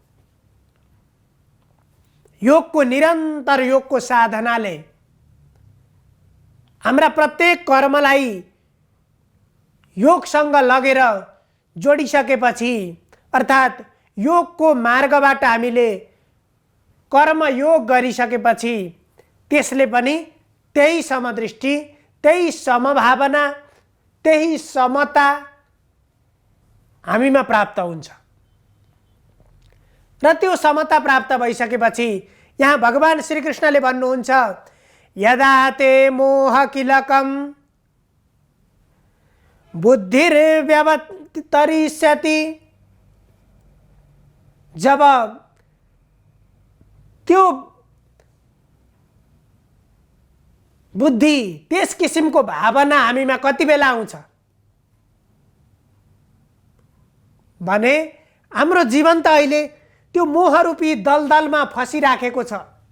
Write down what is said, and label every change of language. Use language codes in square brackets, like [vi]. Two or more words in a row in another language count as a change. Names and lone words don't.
[ne] योगको निरन्तर योगको साधनाले हाम्रा प्रत्येक कर्मलाई योगसँग लगेर जोडिसकेपछि, अर्थात् योगको मार्गबाट हामीले कर्म योग गरिसकेपछि त्यसले पनि त्यही समदृष्टि, त्यही समभावना, त्यही समता हामीमा प्राप्त हुन्छ। र त्यो समता प्राप्त भइसकेपछि यहाँ भगवान श्रीकृष्णले भन्नुहुन्छ, [sa] यदा ते मोह किलकम बुद्धिर्व्यवतरिष्यति। [ne] जब त्यो बुद्धि, त्यस किसिमको भावना हामीमा कति बेला आउँछ भने हाम्रो जीवन त अहिले त्यो मोहरूपी दलदलमा फसिराखेको छ।